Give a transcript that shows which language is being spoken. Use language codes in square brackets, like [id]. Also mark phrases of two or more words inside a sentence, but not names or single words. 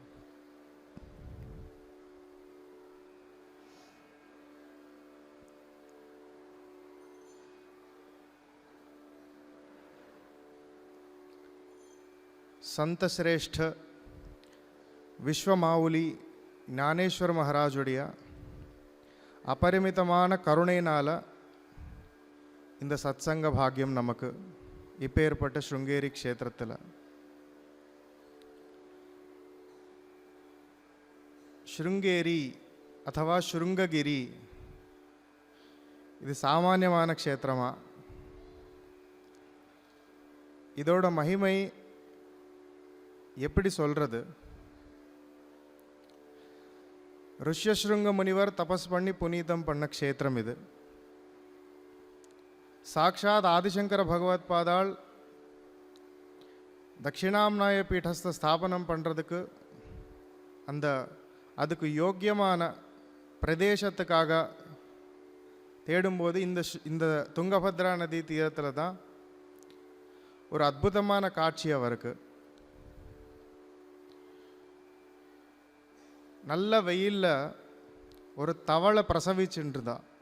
[mr] संत श्रेष्ठ विश्वमाऊली [ta] ஞானேஸ்வர மகாராஜுடைய அபரிமிதமான கருணையினால் இந்த சத்சங்க பாக்கியம் நமக்கு இப்பேற்பட்ட ஸ்ருங்கேரி க்ஷேத்திரத்தில் ஸ்ருங்கேரி அथवा ஸ்ருங்ககிரி இது சாமானியமான க்ஷேத்திரமா? இதோட மகிமை எப்படி சொல்றது? ருஷ்யசிருங்க முனிவர் தபஸ் பண்ணி புனிதம் பண்ண க்ஷேத்திரம் இது। சாக்ஷாத் ஆதிசங்கர பகவத்பாதாள் தக்ஷிணாம்னாய பீடஸ்த स्थापனம் பண்றதுக்கு அதுக்கு யோக்கியமான பிரதேசத்துக்காக தேடும்போது இந்த துங்கபத்ரா நதி தீரத்தில் தான் ஒரு அற்புதமான காட்சி அவருக்கு. நல்ல வெயில்ல ஒரு தவளை பிரசவிச்சுட்டுருந்தா.